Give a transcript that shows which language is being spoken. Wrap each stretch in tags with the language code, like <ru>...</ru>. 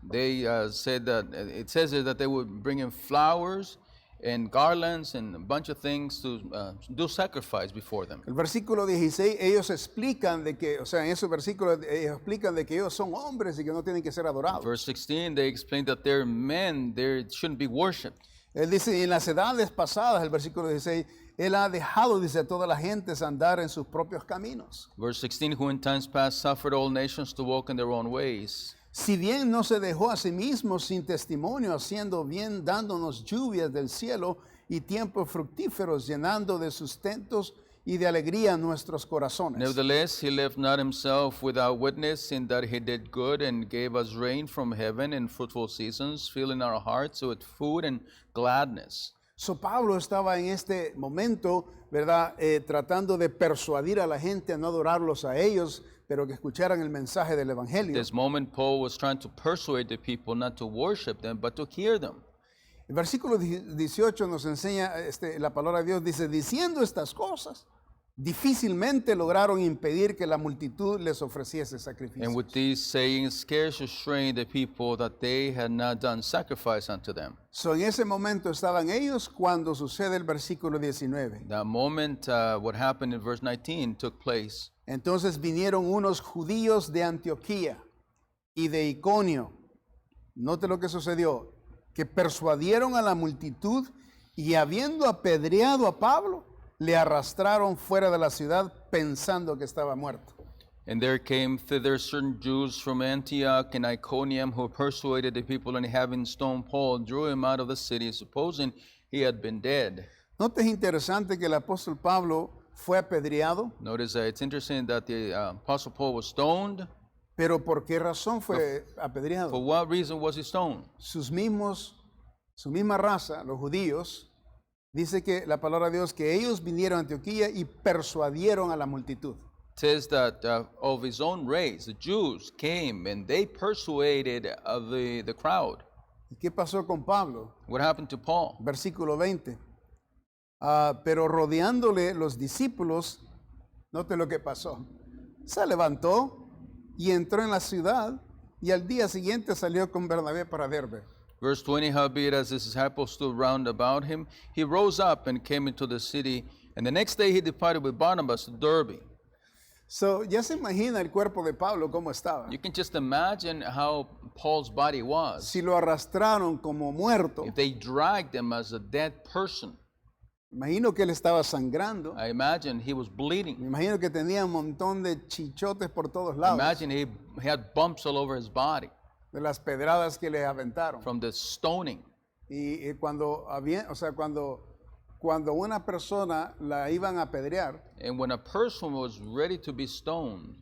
<en>They said that, it says here that they would bring in flowers and garlands and a bunch of things to do sacrifice before them.</en> <es>El versículo 16, ellos explican de que, o sea, en esos versículos ellos explican de que ellos son hombres y que no tienen que ser adorados.</es> <en>Verse 16, they explained that they're men, they shouldn't be worshipped.</en> <es>Él dice, en las edades pasadas, el versículo 16, él ha dejado, dice, a toda la gente andar en sus propios caminos.</es> <en>Verse 16, who in times past suffered all nations to walk in their own ways.</en> <es>Si bien no se dejó a sí mismo sin testimonio, haciendo bien, dándonos lluvias del cielo y tiempos fructíferos, llenando de sustentos y de alegría nuestros corazones.</es> <en>Nevertheless, he left not himself without witness, in that he did good and gave us rain from heaven and fruitful seasons, filling our hearts with food and gladness.</en> <es>So Pablo estaba en este momento, ¿verdad? Tratando de persuadir a la gente a no adorarlos a ellos, pero que escucharan el mensaje del Evangelio.</es> <en>This moment, Paul was trying to persuade the people not to worship them, but to hear them.</en> <es>El versículo 18 nos enseña, la palabra de Dios dice, diciendo estas cosas, difícilmente lograron impedir que la multitud les ofreciese sacrificios.</es> <en>And with these sayings, scarce restrained the people that they had not done sacrifice unto them.</en> <es>So, en ese momento estaban ellos cuando sucede el versículo 19.</es> <en>That moment, what happened in verse 19 took place.</en> <es>Entonces vinieron unos judíos de Antioquía y de Iconio. Note lo que sucedió, que persuadieron a la multitud y habiendo apedreado a Pablo, le arrastraron fuera de la ciudad pensando que estaba muerto.</es> <en>And there came thither certain Jews from Antioch and Iconium, who persuaded the people, and having stoned Paul, drew him out of the city, supposing he had been dead.</en> <es>Note, es interesante que el apóstol Pablo fue apedreado,</es> <en>Notice that it's interesting that the Apostle Paul was stoned.</en> <es>pero ¿por qué razón fue</es> <en>For</en> <es>apedreado?</es> <en>what reason was he stoned?</en> <es>Su misma raza, los judíos, dice que la palabra de Dios que ellos vinieron a Antioquía y persuadieron a la multitud.</es> <en>It says that of his own race, the Jews came and they persuaded the crowd.</en> <es>¿Y qué pasó con Pablo?</es> <en>What happened to Paul?</en> <es>Versículo 20. Pero rodeándole los discípulos, note lo que pasó. Se levantó y entró en la ciudad y al día siguiente salió con Bernabé para Derbe.</es> <en>Verse 20, howbeit as his disciples stood round about him, he rose up and came into the city, and the next day he departed with Barnabas to Derbe.</en> <es>So, ya se imagina el cuerpo de Pablo cómo estaba.</es> <en>You can just imagine how Paul's body was.</en> <es>Si lo arrastraron como muerto,</es> <en>If they dragged him as a dead person,</en> <es>imagino que él estaba sangrando.</es> <en>I imagine he was</en> <es>Me</es> <en>bleeding.</en> <es>imagino que tenía un montón de chichotes por todos</es> <en>I</en> <es>lados</es> <en>imagine he had bumps all over his body</en> <es>de las pedradas que le aventaron.</es> <en>from the stoning.</en> <es>Y cuando había, o sea, cuando una persona la iban a apedrear,</es> <en>And when a person was ready to be stoned,</en>